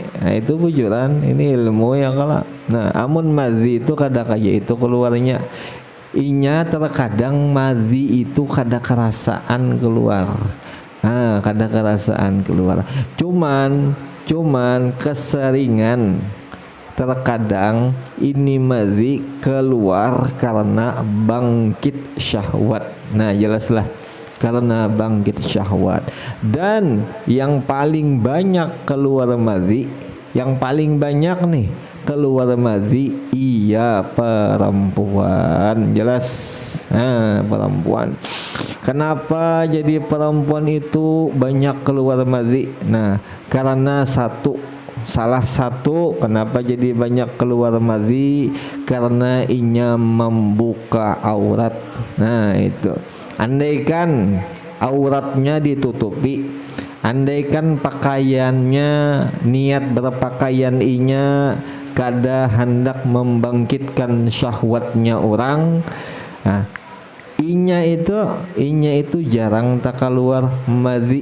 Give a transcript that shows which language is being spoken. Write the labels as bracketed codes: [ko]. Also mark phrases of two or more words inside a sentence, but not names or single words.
[bjn] Nah itu bujuran, ini ilmu ya kala. Nah amun madzi itu kada kayak itu keluarnya. Inya terkadang madzi itu kada kerasaan keluar. [id] Kada kerasaan keluar. Cuman keseringan terkadang ini madzi keluar karena bangkit syahwat. Nah jelaslah karena bangkit syahwat. Dan yang paling banyak keluar madzi, yang paling banyak nih keluar madhi iya perempuan. Jelas? Perempuan. Kenapa jadi perempuan itu banyak keluar madhi? Nah, karena salah satu kenapa jadi banyak keluar madhi, karena inya membuka aurat. Nah itu, andaikan auratnya ditutupi, andaikan pakaiannya, niat berpakaian inya kada hendak membangkitkan syahwatnya orang, nah, inya itu jarang tak keluar madhi.